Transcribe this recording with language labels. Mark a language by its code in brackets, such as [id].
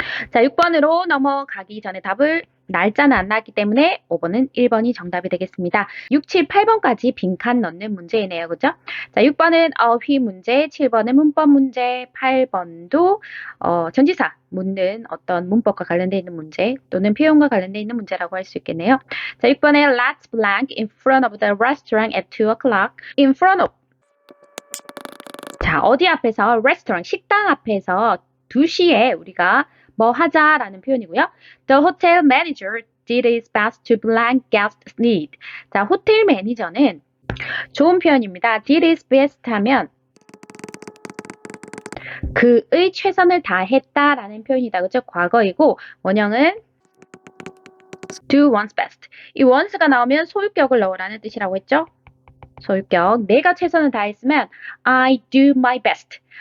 [ko] 자, 6번으로 넘어가기 전에 답을 날짜는 안 나왔기 때문에 5번은 1번이 정답이 되겠습니다. 6, 7, 8번까지 빈칸 넣는 문제이네요. 그죠? 자, 6번은 어휘 문제, 7번은 문법 문제, 8번도 전치사 묻는 어떤 문법과 관련되어 있는 문제 또는 표현과 관련되어 있는 문제라고 할 수 있겠네요. 자, 6번에 [en] let's blank in front of the restaurant at 2 o'clock. [ko] in front of. 자, 어디 앞에서? restaurant, 식당 앞에서 2시에 우리가 뭐 하자라는 표현이고요. [en] The hotel manager did his best to blank guest's need. [ko] 자, 호텔 매니저는 좋은 표현입니다. did his best 하면 그의 최선을 다했다라는 표현이다. 그죠? 과거이고 원형은 do one's best. 이 one's가 나오면 소유격을 넣으라는 뜻이라고 했죠? 소유격. 내가 최선을 다했으면 [en] I do my best.